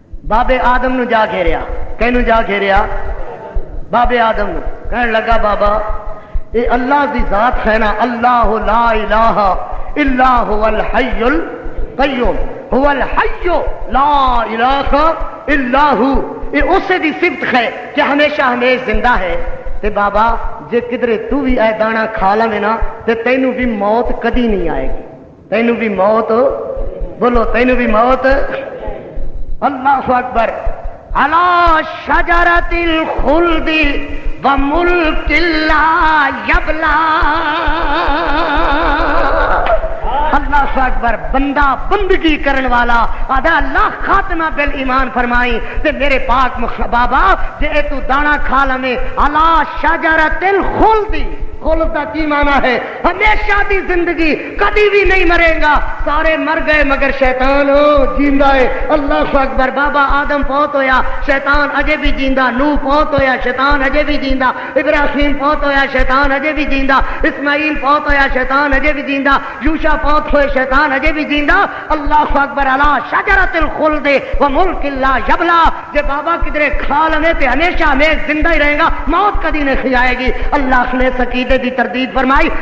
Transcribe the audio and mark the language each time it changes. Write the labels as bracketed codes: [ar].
[pa] بابے آدم نو جا گھیریا، کینو جا گھیریا؟ بابے آدم نو. کہنے لگا بابا اے اللہ دی ذات ہے نا، [ar] اللہ لا الہ الا هو الحی القیوم، هو الحی لا الہ الا ہو. [pa] یہ اسے دی صفت ہے کہ ہمیشہ ہمیشہ زندہ ہے. تے بابا جے کدرے تو بھی اے دانا کھا لے نا تے تینوں بھی موت کدی نہیں آئے گی. تینوں بھی موت، بولو تینوں بھی موت. [ar] اللہ اکبر. علی شجرۃ الخلد وملک لا یبلا. [pa] اللہ اکبر. بندہ بندگی کرن والا آدھا اللہ خاتمہ بالایمان فرمائی تے میرے پاک بابا جے تو دانا کھا لمے. [ar] علی شجرۃ الخلد، [pa] خلد کا کی معنی ہے؟ ہمیشہ دی زندگی، کبھی بھی نہیں مرے گا. سارے مر گئے مگر شیطان جیندا ہے. [ar] اللہ اکبر. [pa] بابا آدم فوت ہویا، شیطان اجے بھی جیندا. نوح فوت ہویا، شیطان اجے بھی جیندا. ابراہیم فوت ہویا، شیطان اجے بھی جیندا. اسماعیل فوت ہویا، شیطان اجے بھی جیندا. یوشع فوت ہوئے، شیطان اجے بھی جیندا. اللہ اکبر. [ar] علی شجرۃ الخلد وملک لا یبلا. [pa] جے بابا کدرے کھا لے تے ہمیشہ ہمیشہ زندہ ہی رہے گا، موت کبھی نہیں کھائے گی. اللہ نے سکیدے دی تردید فرمائی.